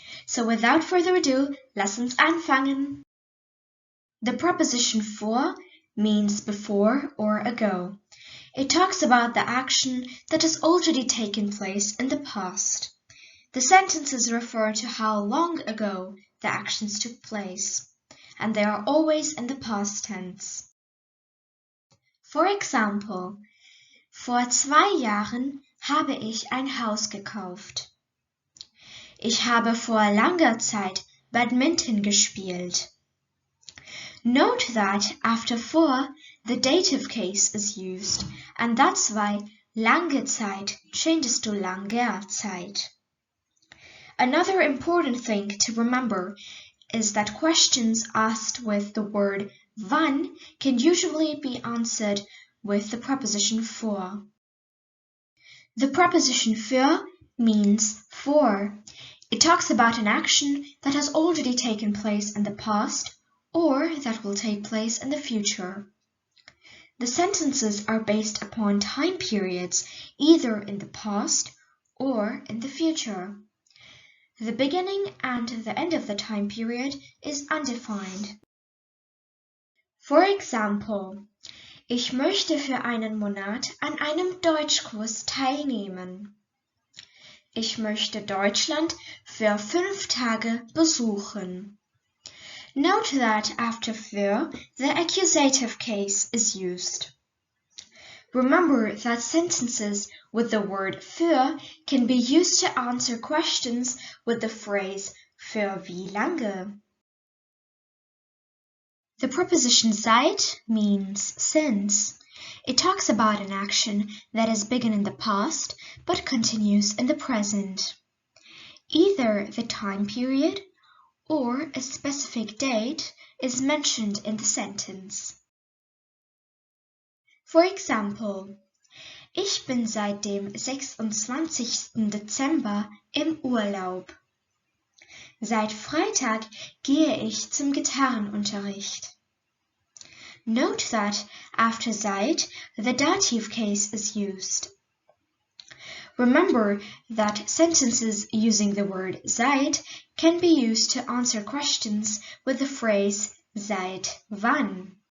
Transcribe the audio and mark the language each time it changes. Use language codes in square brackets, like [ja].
[en] So without further ado, [de] lass uns anfangen. [en] The preposition für means before or ago. It talks about the action that has already taken place in the past. The sentences refer to how long ago the actions took place, and they are always in the past tense. For example, [de] vor 2 Jahren habe ich ein Haus gekauft. Ich habe vor langer Zeit Badminton gespielt. [en] Note that after vor, the dative case is used, and that's why lange Zeit changes to langer Zeit. Another important thing to remember is that questions asked with the word wann can usually be answered with the preposition für. The preposition für means for. It talks about an action that has already taken place in the past or that will take place in the future. The sentences are based upon time periods, either in the past or in the future. The beginning and the end of the time period is undefined. For example, [de] ich möchte für einen Monat an einem Deutschkurs teilnehmen. Ich möchte Deutschland für 5 Tage besuchen. [en] Note that after für, the accusative case is used. Remember that sentences with the word für can be used to answer questions with the phrase für wie lange. The preposition seit means since. It talks about an action that has begun in the past but continues in the present. Either the time period or a specific date is mentioned in the sentence. For example, [de] ich bin seit dem 26. Dezember im Urlaub. Seit Freitag gehe ich zum Gitarrenunterricht. [en] Note that after seit, the dative case is used. Remember that sentences using the word seit can be used to answer questions with the phrase seit wann.